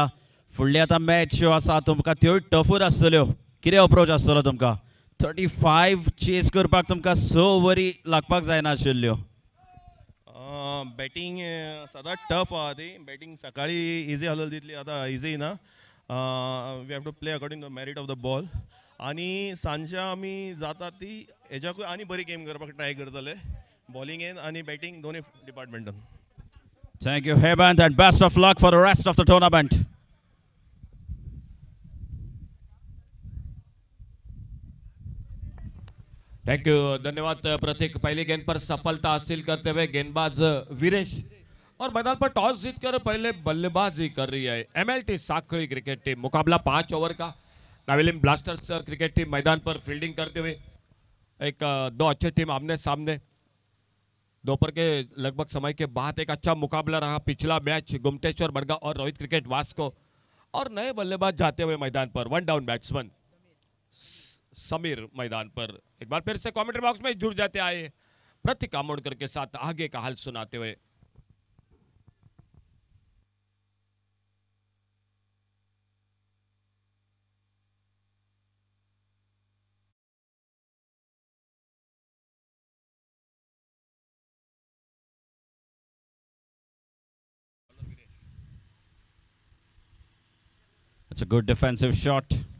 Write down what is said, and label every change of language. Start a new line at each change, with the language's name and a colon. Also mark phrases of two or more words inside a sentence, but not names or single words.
Konkani: फुडली आतां मॅच ज्यो आसा तुमकां त्योय टफूच आसतल्यो. कितें अप्रोच आसतलो तुमकां? 35 चेस करपाक तुमकां 6 ओव्हरी लागपाक जायना आशिल्ल्यो. बॅटींग सदांच टफ आहा ती. बॅटींग सकाळी इजी आहलेली तितली आतां इजी ना.
English: We have to play according to merit of the ball.
Konkani: आणि सांजच्या आमी जाता ती हेज्याकूय आनी बरी गेम करपाक ट्राय करतले बॉलिंगेन आनी बॅटींग दोनूय डिपार्टमेंटान.
English: Thank you, Hemant, and best of luck for the rest of the tournament. Thank you,
Hindi: धन्यवाद प्रतीक. पहली गेंद पर सफलता हासिल करते हुए गेंदबाज वीरेश और मैदान पर टॉस जीतकर पहले बल्लेबाजी कर रही है एमएलटी साखड़ी क्रिकेट टीम. मुकाबला 5 ओवर का. नावेलिम ब्लास्टर्स क्रिकेट टीम मैदान पर फील्डिंग करते हुए. एक 2 अच्छे टीम आमने सामने. दोपहर के लगभग समय के बाद एक अच्छा मुकाबला रहा. पिछला मैच गुमटेश्वर मडगांव और रोहित क्रिकेट वास्को और नए बल्लेबाज जाते हुए मैदान पर. 1
English: down batsman
Hindi: समीर मैदान पर. एक बार फिर से कमेंट्री बॉक्स में जुड़ जाते आए प्रतीक आमोणकर के साथ आगे का हाल सुनाते हुए.
English: It's a good defensive shot.